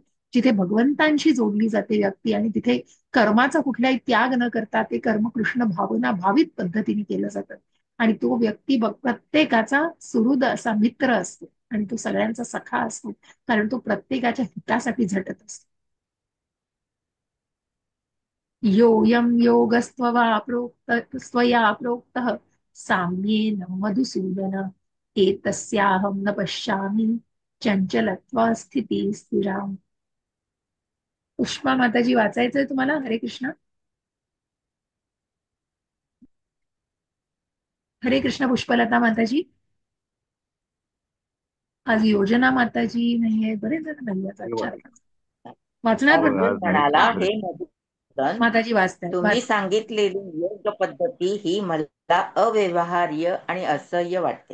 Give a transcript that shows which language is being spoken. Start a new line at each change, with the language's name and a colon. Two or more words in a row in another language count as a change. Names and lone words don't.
Marathi: जिथे भगवंतांशी जोडली जाते व्यक्ती आणि तिथे कर्माचा कुठलाही त्याग न करता ते कर्म कृष्ण भावना भावित पद्धतीने केलं जातं. आणि तो व्यक्ती प्रत्येकाचा सुहृद असा मित्र असतो आणि तो सगळ्यांचा सखा असतो कारण तो प्रत्येकाच्या हितासाठी झटत असतो.
Sanskrit: योऽयं योगस्त्वया स्वया प्रोक्तः साम्येन मधुसूदन एतस्याहं न पश्यामि चंचलत्वा स्थिती स्थिराम.
Marathi: पुष्पा माताजी वाचायचंय तुम्हाला?
Sanskrit: हरे कृष्ण. हरे कृष्ण
Marathi: पुष्पलता माताजी. आज योजना माताजी नाहीये बरेच जण नाही आज चार पाच वाचणार पण आज नाही म्हणाला, आज हे नाही. मधुसूदन, माताजी वाचतायत तुम्ही सांगितलेली योग पद्धती ही मला अव्यवहार्य आणि असह्य वाटते.